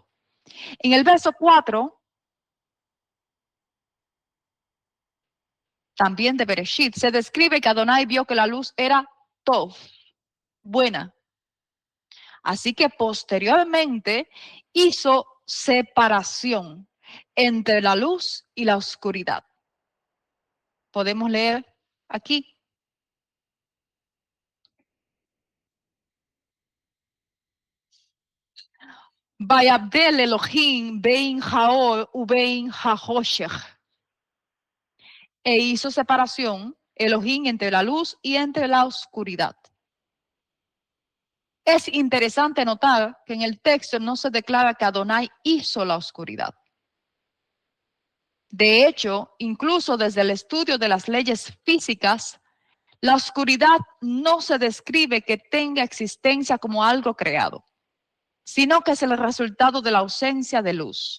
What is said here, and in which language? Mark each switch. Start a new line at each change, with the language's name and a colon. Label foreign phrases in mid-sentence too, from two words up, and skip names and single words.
Spanish: En el verso 4, también de Bereshit, se describe que Adonai vio que la luz era Tov, buena. Así que posteriormente hizo separación entre la luz y la oscuridad. Podemos leer aquí.
Hebrew: ויבדל אלהים בין האור ובין החשך.
Spanish: E hizo separación Elohim entre la luz y entre la oscuridad. Es interesante notar que en el texto no se declara que Adonai hizo la oscuridad. De hecho, incluso desde el estudio de las leyes físicas, la oscuridad no se describe que tenga existencia como algo creado, sino que es el resultado de la ausencia de luz.